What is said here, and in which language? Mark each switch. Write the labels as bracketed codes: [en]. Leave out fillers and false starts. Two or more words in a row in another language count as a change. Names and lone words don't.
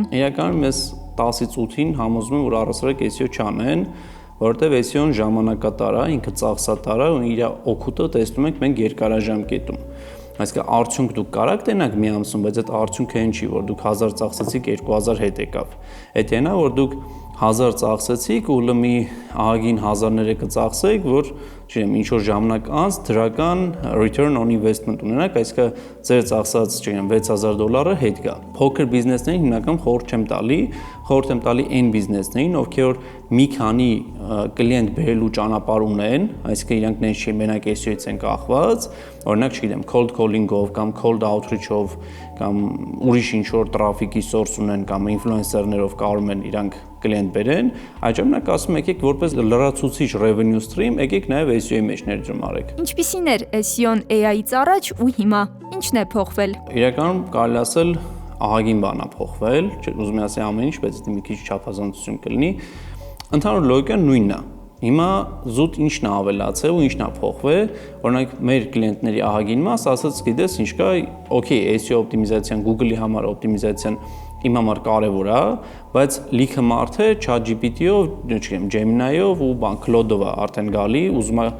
[hy] Իրականում ես 10-ից 8-ին համոզում եմ, որ առասարակ SEO չանեն, որովհետև SEO-ն ժամանակատար է, ինքը ծախսատար է ու իր օգուտը տեսնում ենք մենք երկարաժամկետում։ Այսինքն արդյունք դուք կարաք տենաք մի ամսում, բայց այդ արդյունքը այն չի, որ դուք 1000 ծախսեցիք 2000 հետ եկավ։ Այդ այնա, որ դուք 1000 ծախսեցիք ու լմի ահագին հազարները կծախսեք, որ չգիտեմ, ինչ որ ժամանակ անց դրական [en] return on investment [hy] ունենաք, այսինքն ձեր ծախսած, չգիտեմ, $6000-ը հետ գա։ Փոքր բիզնեսներին հիմնական խորհուրդ չեմ տալի այն բիզնեսներին, ովքեր մի քանի կլիենտ բերելու ճանապարհ ունեն, այսինքն իրանք նենց չի մենակ SEO-ից են կախված, օրինակ, չգիտեմ, [en] cold calling- [hy] ով կամ [en] cold outreach- [hy] ով կամ ուրիշ ինչ որ տրաֆիկի source ունեն կամ influencer-ներով կարող են իրանք կլիենտ բերեն, այդ ժամանակ ասում եկեք որպես լրացուցիչ [en] revenue stream, [hy] եկեք նաև SEO-ի մեջ ներդրում արեք։ Ինչպիսին էր SEO-ն AI-ից առաջ ու հիմա։ Ինչն է փոխվել։ Իրականում կարելի ասել ահագին բան է փոխվել, ուզում եմ ասել ամեն ինչ, բայց դա մի քիչ չափազանցություն կլինի։ Ընդհանուր լոգիկան նույնն է։ Հիմա զուտ ինչն է ավելացել ու ինչն է փոխվել, օրինակ մեր կլիենտների ահագին մաս ասած, գիտես ինչ կա, օքեյ, SEO օպտիմիզացիան, Google-ի համար օպտիմիզացիան իմ համար կարևոր է, բայց լիքը մարդ է ChatGPT-ով, չգիտեմ, Gemini-ով ու Claude-ով է արդեն գալի, ուզում է